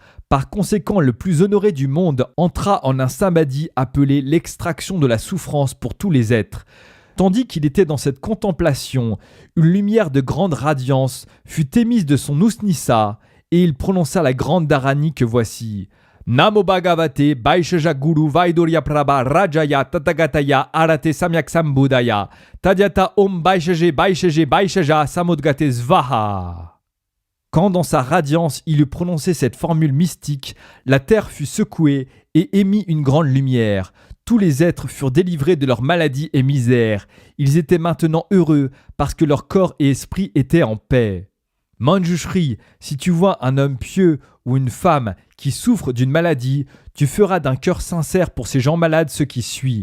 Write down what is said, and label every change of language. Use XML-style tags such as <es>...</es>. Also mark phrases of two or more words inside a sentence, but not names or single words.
<fr>Par conséquent, le plus honoré du monde entra en un samadhi appelé l'extraction de la souffrance pour tous les êtres. Tandis qu'il était dans cette contemplation, une lumière de grande radiance fut émise de son usnissa, et il prononça la grande dharani que voici.</fr> <sa>नमो भगवते वैशेष गुरु वैडूर्य प्रभ राजाय तथागताय अर्हते सम्यक् सम्बुद्धाय तद्यथा ॐ वैशेज समुद्गते स्वाहा.</sa> <fr>Quand dans sa radiance il eut prononcé cette formule mystique, la terre fut secouée et émit une grande lumière. Tous les êtres furent délivrés de leurs maladies et misères. Ils étaient maintenant heureux parce que leur corps et esprit étaient en paix. Manjushri, si tu vois un homme pieux ou une femme qui souffre d'une maladie, tu feras d'un cœur sincère pour ces gens malades ce qui suit.</fr>